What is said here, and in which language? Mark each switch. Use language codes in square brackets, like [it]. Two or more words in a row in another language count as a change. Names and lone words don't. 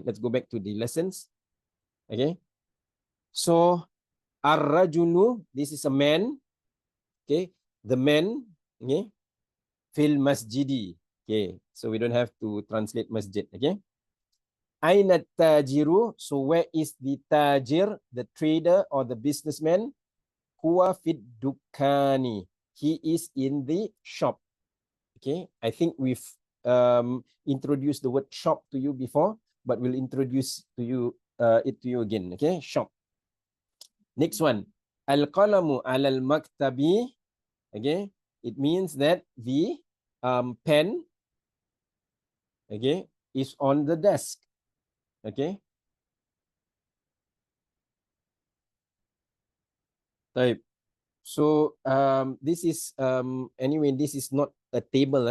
[en] Let's go back to the lessons. Okay, so ar-rajulu, this is a man. Okay, the man. Okay, [ar] في المسجد. [en] Okay, so we don't have to translate masjid. Okay, [ar] أين تاجر, [en] so where is the tajir, the trader or the businessman? [ar] هو في الدكان, [en] he is in the shop. Okay, I think we've introduced the word shop to you before, but we'll introduce to you it to you again. Okay, shop. Next one, [ar] القلم على المكتب. [en] Okay, it means that the pen, okay, is on the desk. Okay, type. So this is anyway, this is not a table.